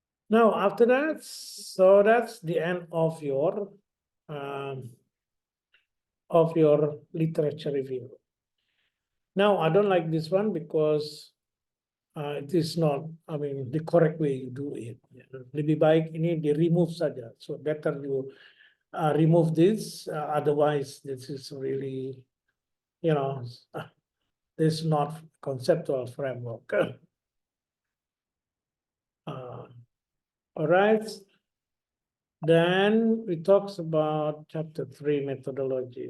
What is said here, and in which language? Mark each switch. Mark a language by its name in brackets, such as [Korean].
[English] Now after that, so that's the end um, of your literature review. Now I don't like this one because it is not, I mean, the correct way you do it. [Indonesian] Lebih baik ini di remove saja. [English] So better you remove this. Otherwise, this is really, you know, this is not conceptual framework. All right. Then we talks about chapter 3 methodology.